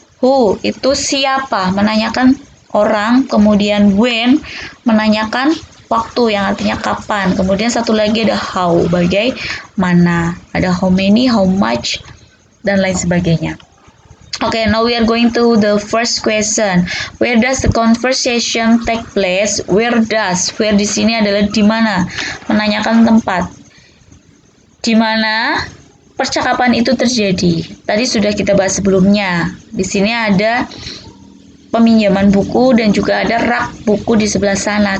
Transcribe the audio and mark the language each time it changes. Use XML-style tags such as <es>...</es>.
<id>Who, itu siapa, menanyakan orang. Kemudian when, menanyakan waktu, yang artinya kapan. Kemudian satu lagi ada how, bagaimana. Ada how many, how much, dan lain sebagainya.</id> <en>Okay, now we are going to the first question. Where does the conversation take place?</en> <id>Where di sini adalah di mana, menanyakan tempat. Di mana percakapan itu terjadi. Tadi sudah kita bahas sebelumnya. Di sini ada peminjaman buku dan juga ada rak buku di sebelah sana.</id>